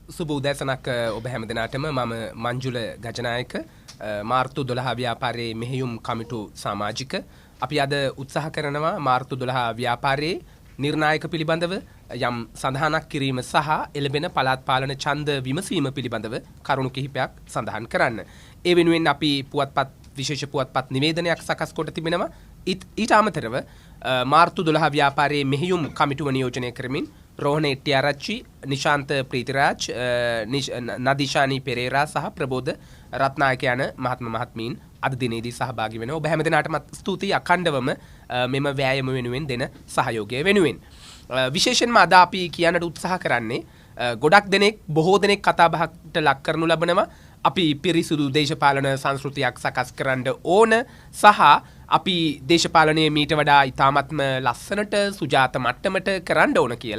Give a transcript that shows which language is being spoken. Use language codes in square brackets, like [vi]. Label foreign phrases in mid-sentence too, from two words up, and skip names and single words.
[si] සුබ උදෑසනක් ඔබ හැම දිනාටම මම මංජුල ගජනායක මාර්තු 12 ව්‍යාපාරයේ මෙහෙයුම් කමිටු සමාජික අපි අද උත්සාහ කරනවා මාර්තු 12 ව්‍යාපාරයේ නිර්ණායක පිළිබඳව යම් සඳහනක් කිරීම සහ එළඹෙන පළාත් පාලන ඡන්ද විමසීම පිළිබඳව කරුණු කිහිපයක් සඳහන් කරන්න. ඒ වෙනුවෙන් අපි පුවත්පත් විශේෂ පුවත්පත් නිවේදනයක් සකස් කොට තිබෙනවා. ඊට අමතරව මාර්තු 12 ව්‍යාපාරයේ මෙහෙයුම් කමිටුව නියෝජනය කරමින් रोहन एट्टियारच्ची निशांत प्रीतिराज नदीशानी पेरेरा सह प्रबोध रत्नायक යන මහත්ම මහත්මීන් අද දිනේදී සහභාගී වෙනවා. ඔබ හැම දිනාටම ස්තුතියි අඛණ්ඩවම මෙම වෑයම වෙනුවෙන් දෙන සහයෝගය වෙනුවෙන්. විශේෂයෙන්ම අද අපි කියන්නට උත්සාහ කරන්නේ ගොඩක් දෙනෙක් බොහෝ දෙනෙක් කතා බහකට ලක් කරනු ලබනවා. අපි පිරිසුදු දේශපාලන සංස්කෘතියක් සකස් කරන්න ඕන සහ අපි දේශපාලනයේ මීට වඩා ඉතාමත්ම ලස්සනට සුජාත මට්ටමට කරන්න ඕන කියලා.